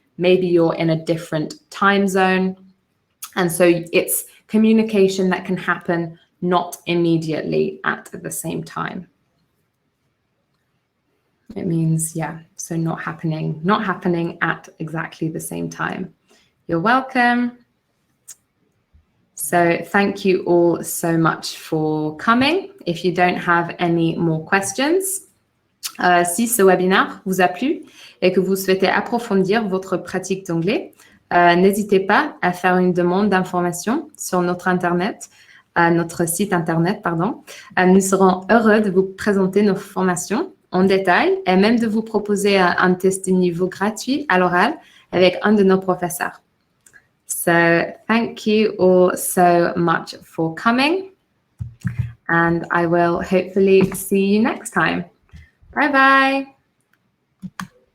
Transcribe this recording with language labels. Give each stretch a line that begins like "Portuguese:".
English: Maybe you're in a different time zone. And so it's communication that can happen not immediately at the same time. It means, yeah, so not happening at exactly the same time. You're welcome. So thank you all so much for coming. If you don't have any more questions,
French: si ce webinaire vous a plu et que vous souhaitez approfondir votre pratique d'anglais, n'hésitez pas à faire une demande d'information sur notre site internet, pardon. Nous serons heureux de vous présenter nos formations en détail et même de vous proposer un test de niveau gratuit à l'oral avec un de nos professeurs.
English: So thank you all so much for coming, and I will hopefully see you next time. Bye bye.